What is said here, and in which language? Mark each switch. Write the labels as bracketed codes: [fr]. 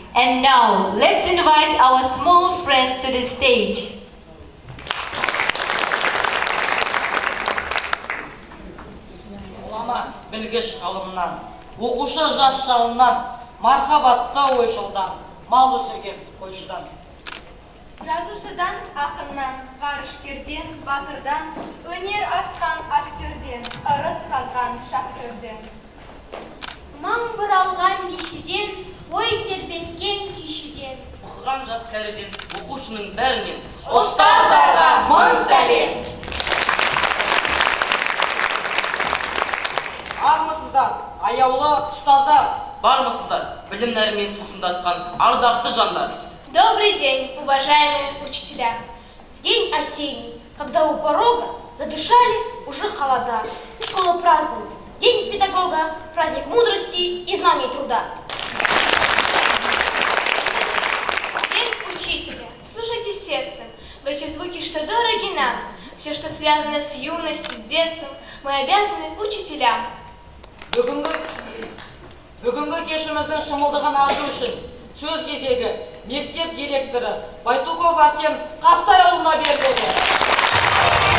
[en] And now, let's invite our small friends to the stage. [kk] Білгіш ғалымнан, оқушы жас жалынан, мархабатта ойшылдан, мал өсірген қойшыдан. Жазушыдан, ақыннан, ғарышкерден, батырдан, өнер асқан актерден, ырыс қазған шахтерден. Маң бұралған бишіден, ой тербеткен күйшіден. Оқыған жас кәріден, оқушының бәрінен, Ұстаздарға мың сәлем! Армысыздар, аяулы ұстаздар, бармысыздар, білім нәрімен сусындатқан ардақты жандар. [ru] Добрый день, уважаемые учителя! В день осенний, когда у порога задышали уже холода, школа празднует День педагога, праздник мудрости и знаний труда. День учителя. Слушайте сердцем в эти звуки, что дороги нам. Все, что связано с юностью, с детством, мы обязаны учителям. [kk] Бүгінгі кешіміздің шымылдығын азу үшін сөз кезегі мектеп директоры Байтуков Арсен Қастайұлына беріледі.